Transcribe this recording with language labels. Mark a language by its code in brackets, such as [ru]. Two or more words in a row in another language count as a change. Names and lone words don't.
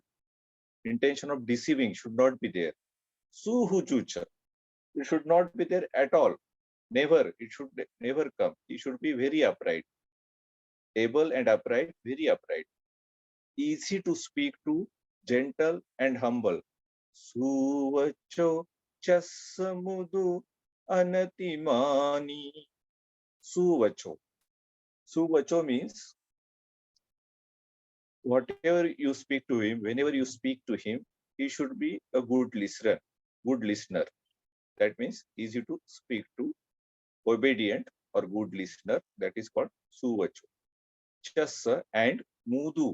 [en] Intention of deceiving should not be there. Suhujucha. It should not be there at all. Never. It should never come. He should be very upright. Able and upright, very upright. Easy to speak to, gentle and humble. [pi] Suvacho chasamudu anatimani. [en] Suvacho. Suvacho means whatever you speak to him, whenever you speak to him, he should be a good listener. Good listener. That means easy to speak to, obedient or good listener. That is called Suvacho. Chasa and Mudu.